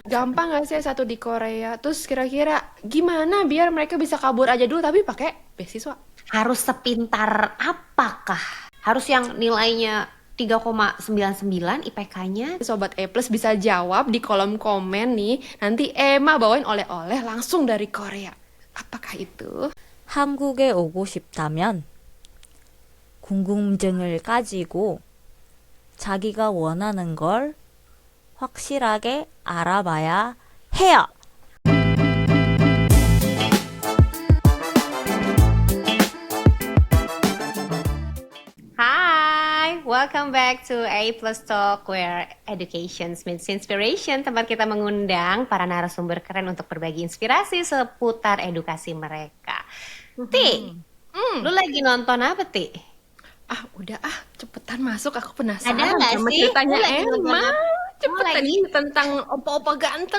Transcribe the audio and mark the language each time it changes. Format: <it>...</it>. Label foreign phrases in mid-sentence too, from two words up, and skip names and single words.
<id>Gampang gak sih S1 di Korea? Terus kira-kira gimana biar mereka bisa kabur aja dulu tapi pakai beasiswa? Harus sepintar apakah? Harus yang nilainya 3,99 IPK-nya? Sobat E Plus bisa jawab di kolom komen nih. Nanti Emma bawain oleh-oleh langsung dari Korea. Apakah itu?</id> <ko>한국에 오고 싶다면 궁금증을 가지고 자기가 원하는 걸 확실하게 알아봐야 해요.</ko> <en>Hai, welcome back to A Plus Talk, where education meets inspiration.</en> <id>Tempat kita mengundang para narasumber keren untuk berbagi inspirasi seputar edukasi mereka. Ti, lu lagi nonton apa, Ti? Ah, udah cepetan masuk, aku penasaran Ada nggak sama sih? ceritanya Lu lagi nonton Emma. apa? Cepetan lagi? ini tentang opa-opa ganteng.</id>